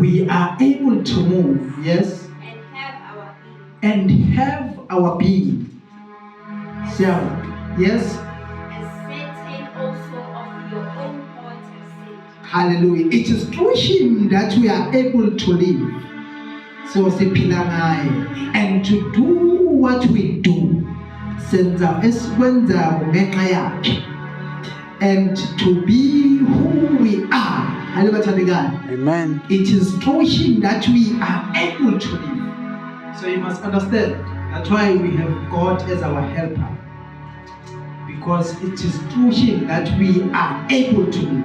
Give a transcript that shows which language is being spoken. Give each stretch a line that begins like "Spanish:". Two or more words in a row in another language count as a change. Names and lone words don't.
English: we are able to move. Yes. and have our being. And have our being. So, yes. As certain also of your own heart have said. Hallelujah. It is through him that we are able to live.
Zulu: So siphila ngaye.
English: And to do what we do.
Zulu: Senza esikwenzayo ngenxa yakhe.
English: And to be who we are. Hallelujah. Amen. It is through him that we are able to live. So you must understand. That's why we have God as our helper. Because it is through him that we are able to live.